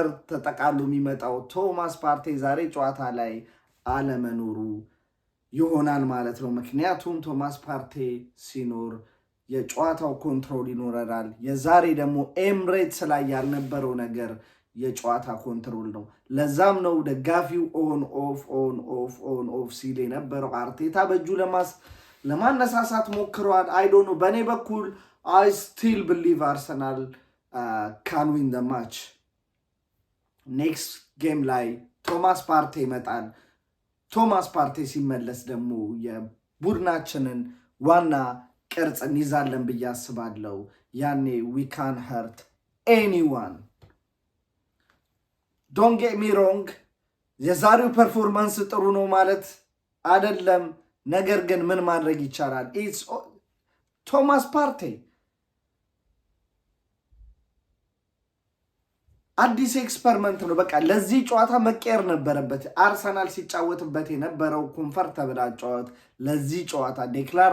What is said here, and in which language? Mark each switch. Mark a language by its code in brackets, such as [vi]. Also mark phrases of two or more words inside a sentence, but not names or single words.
[am] ተጠቃሉ የሚመጣው ቶማስ ፓርቴ ዛሬ ጨዋታ ላይ አለመኖሩ ይሆናል ማለት ነው ምክንያቱም ቶማስ ፓርቴ ሲኖር የጨዋታው ኮንትሮል ይኖረናል የዛሬ ደግሞ ኤምሬትስ ላይ ያልነበረው ነገር የጨዋታ ኮንትሮል ነው ለዛም ነው ደጋፊው [en] on off [am] ሲል የነበረው አርቴታ በእጁ ለማነሳሳት ሞክረዋል [en] I don't know [am] በእኔ በኩል [en] I still believe Arsenal can win the match. Next game [am] ላይ ቶማስ ፓርቴ ይመጣል ቶማስ ፓርቴ ሲመለስ ደግሞ የቡድናችንን ዋና ቅርጽ እንይዛለን ብዬ አስባለሁ ያኔ [en] we can hurt anyone don't get me wrong [am] የዛሬው ፐርፎርማንስ ጥሩ ነው ማለት አይደለም ነገር ግን ምን ማድረግ ይቻላል it's ቶማስ ፓርቴ አዲስ ኤክስፐሪመንት ነው በቃ ለዚህ ጨዋታ መቀየር ነበረበት አርሰናል ሲጫወትበት የነበረው ኮምፎርታብል አጫወት ለዚህ ጨዋታ ዴክላን